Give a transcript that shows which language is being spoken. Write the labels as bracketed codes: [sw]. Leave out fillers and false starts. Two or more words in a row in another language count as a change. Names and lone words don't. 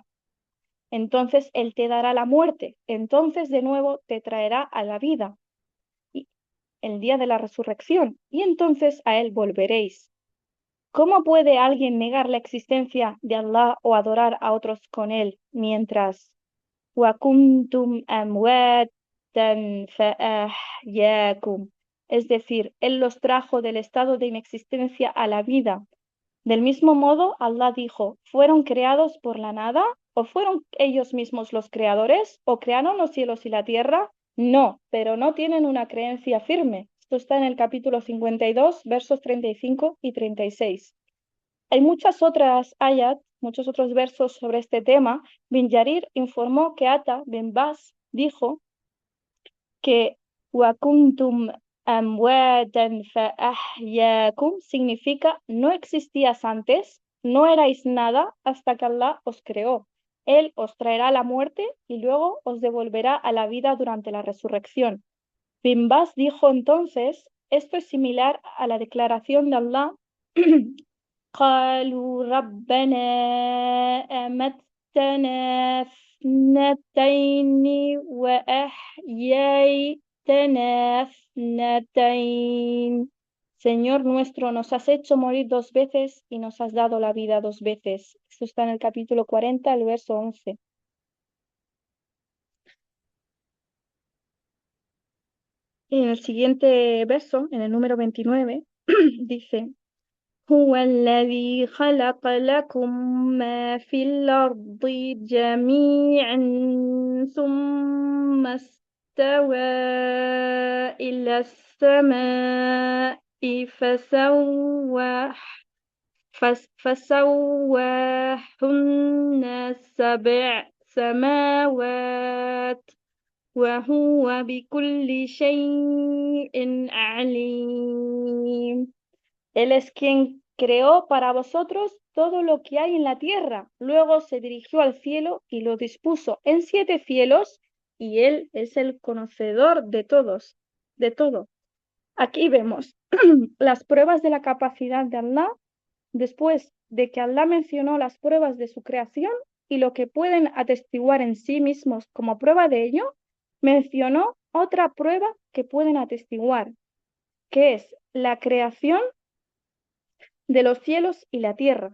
[es] Entonces Él te dará la muerte, entonces de nuevo te traerá a la vida, y el día de la resurrección, y entonces a Él volveréis. ¿Cómo puede alguien negar la existencia de Allah o adorar a otros con Él mientras [ar] وَكُنْتُمْ أَمْوَاتًا فَأَحْيَاكُمْ? [es] Es decir, Él los trajo del estado de inexistencia a la vida. Del mismo modo, Allah dijo, ¿fueron creados por la nada? ¿O fueron ellos mismos los creadores? ¿O crearon los cielos y la tierra? No, pero no tienen una creencia firme. Esto está en el capítulo 52, versos 35 y 36. Hay muchas otras ayat, muchos otros versos sobre este tema. Bin Yarir informó que Ata bin Bas dijo que [ar] وَكُنْتُمْ أَمْوَاتًا فَأَحْيَاكُمْ [es] significa no existías antes, no erais nada hasta que Allah os creó. Él os traerá la muerte y luego os devolverá a la vida durante la resurrección. Bin Bas dijo entonces, esto es similar a la declaración de Allah [ar] قالوا ربنا أمتنا اثنتين وأحييتنا اثنتين. [es] Señor nuestro, nos has hecho morir 2 veces y nos has dado la vida 2 veces. Esto está en el capítulo 40, el verso 11. Y en el siguiente verso, en el número 29, dice [ar] هو الذي خلق لكم ما في الأرض جميعا ثم استوى إلى السماء فسواهن 7 سماوات وهو بكل شيء عليم. [es] Él es quien creó para vosotros todo lo que hay en la tierra. Luego se dirigió al cielo y lo dispuso en 7 cielos, y Él es el conocedor de todos, de todo. Aquí vemos las pruebas de la capacidad de Allah, después de que Allah mencionó las pruebas de su creación y lo que pueden atestiguar en sí mismos como prueba de ello, mencionó otra prueba que pueden atestiguar, que es la creación de los cielos y la tierra.